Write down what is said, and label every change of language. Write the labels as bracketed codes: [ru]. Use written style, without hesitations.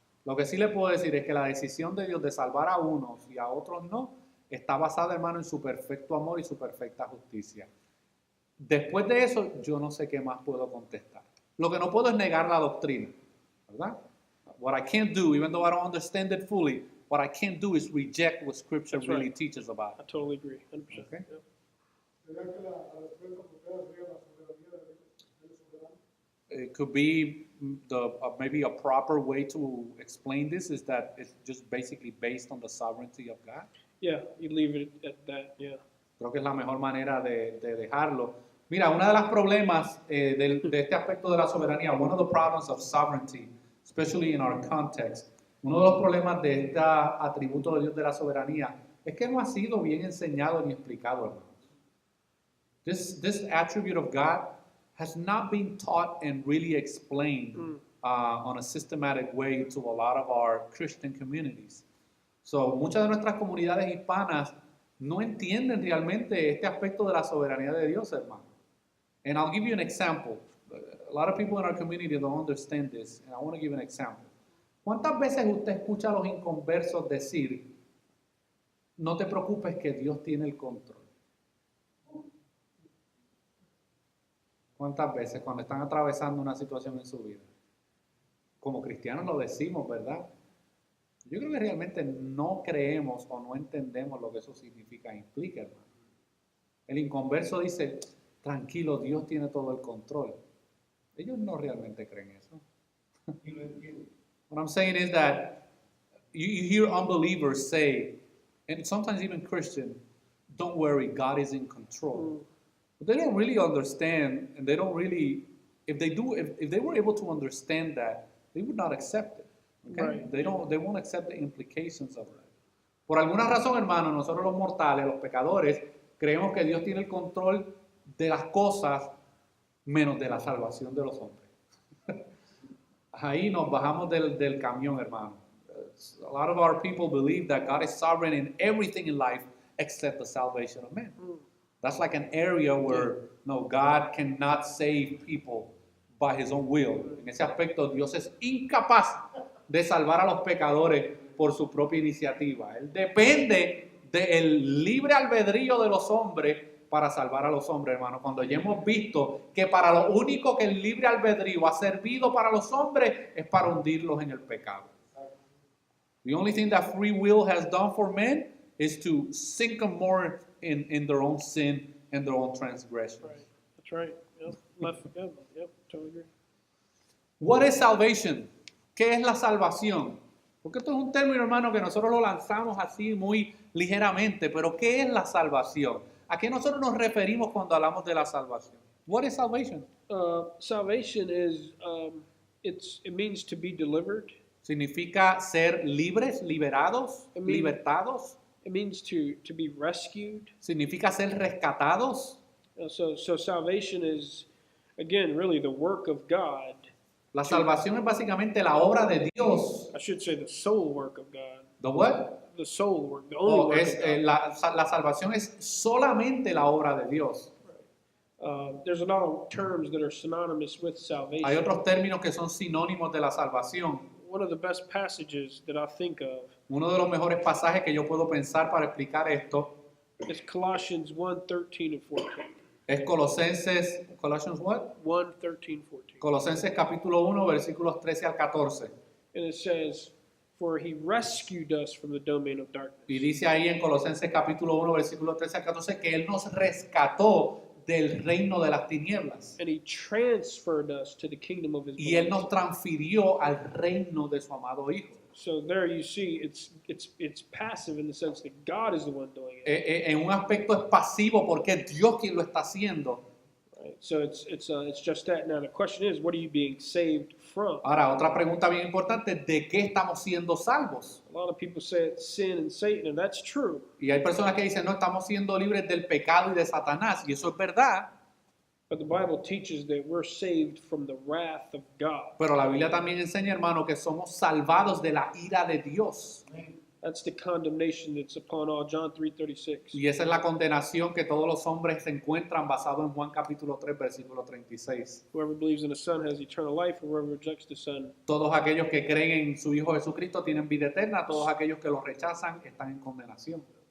[es] Lo que sí le puedo decir es que la decisión de Dios de salvar a unos y a otros no está basada, hermano, en su perfecto amor y su perfecta justicia. Después de eso, yo no sé qué más puedo contestar. Lo que no puedo es negar la doctrina, ¿verdad? [en] what I can't do, even though I don't understand it fully, what I can't do is reject what Scripture That's really right. teaches about I it. totally agree, 100%. Okay. Yep. [es] ¿Sería que la respuesta apropiada sería la soberanía de Dios soberano? [en] It could be maybe a proper way to explain this is that it's just basically based on the sovereignty of God. Yeah, you leave it at that, yeah. [es] Creo que es la mejor manera de dejarlo. Mira, uno de los problemas de este aspecto de la soberanía, [en] one of the problems of sovereignty, especially in our context, [es] uno de los problemas de este atributo de Dios de la soberanía es que no ha sido bien enseñado ni explicado, hermanos. [en] This attribute of God has not been taught and really explained on a systematic way to a lot of our Christian communities. [es] So, muchas de nuestras comunidades hispanas no entienden realmente este aspecto de la soberanía de Dios, hermano. [en] And I'll give you an example. A lot of people in our community don't understand this, and I want to give an example. [es] ¿Cuántas veces usted escucha a los inconversos decir, no te preocupes que Dios tiene el control? ¿Cuántas veces cuando están atravesando una situación en su vida? Como cristianos lo decimos, ¿verdad? Yo creo que realmente no creemos o no entendemos lo que eso significa, implica, hermano. El inconverso dice, tranquilo, Dios tiene todo el control. Ellos no realmente creen eso. Y lo entiendo. [en] What I'm saying is that you hear unbelievers say, and sometimes even Christian, don't worry, God is in control. But they don't really understand, and they don't really, if they were able to understand that, they would not accept it. Okay? Right. They won't accept the implications of that. [es] Por alguna razón, hermano, nosotros los mortales, los pecadores, creemos que Dios tiene el control de las cosas menos de la salvación de los hombres. Ahí nos bajamos del camión, hermano. [en] A lot of our people believe that God is sovereign in everything in life except the salvation of man. That's like an area where no, God cannot save people by his own will. [es] En ese aspecto, Dios es incapaz de salvar a los pecadores por su propia iniciativa. Él depende del libre albedrío de los hombres para salvar a los hombres, hermano. Cuando ya hemos visto que para lo único que el libre albedrío ha servido para los hombres es para hundirlos en el pecado. [en] The only thing that free will has done for men is to sink them more in their own sin and their own transgressions. Right. That's right. Yep. Left for God. Yep. Totally agree. What is salvation? [es] ¿Qué es la salvación? Porque esto es un término, hermano, que nosotros lo lanzamos así muy ligeramente, pero ¿qué es la salvación? ¿A qué nosotros nos referimos cuando hablamos de la salvación? [en] What is salvation? Salvation is it means to be delivered. [es] Significa ser libres, liberados, libertados. [en] It means to be rescued. [es] Significa ser rescatados. [en] So salvation is, again, really the work of God. [es] La salvación es básicamente la obra de Dios. [en] I should say the sole work of God. The what? The sole work, the only work of God. [es] La salvación es solamente la obra de Dios. [en] There's a lot of terms that are synonymous with salvation. [es] Hay otros términos que son sinónimos de la salvación. [en] One of the best passages that I think of [es] Uno de los mejores pasajes que yo puedo pensar para explicar esto [en] is Colossians 1:13 and 14. es Colossians what? 1:13, 14. [es] Colosenses capítulo 1, versículos 13 al 14. [en] And it says, "For he rescued us from the domain of darkness." [es] Y dice ahí en Colosenses capítulo 1, versículos 13 al 14 que Él nos rescató del reino de las tinieblas. [en] And he transferred us to the kingdom of his [es] Y Él [en] beloved [es] nos transfirió al reino de su amado Hijo. [en] So there you see it's passive in the sense that God is the one doing it. [es] En un aspecto es pasivo porque es Dios quien lo está haciendo. [en] Right? So it's just that. Now the question is, what are you being saved from? [es] Ahora, otra pregunta bien importante, ¿de qué estamos siendo salvos? [en] A lot of people say it's sin and Satan, and that's true. [es] Y hay personas que dicen, no, estamos siendo libres del pecado y de Satanás, y eso es verdad. [en] But the Bible teaches that we're saved from the wrath of God. [es] Pero la Biblia también enseña, hermano, que somos salvados de la ira de Dios. [en] That's the condemnation that's upon all. John 3:36. [es] Y esa es la condenación que todos los hombres se encuentran basado en Juan capítulo 3, versículo 36. [en] Whoever believes in the Son has eternal life, and whoever rejects the Son. [es] Todos aquellos que creen en su Hijo Jesucristo tienen vida eterna, todos aquellos que lo rechazan están en condenación.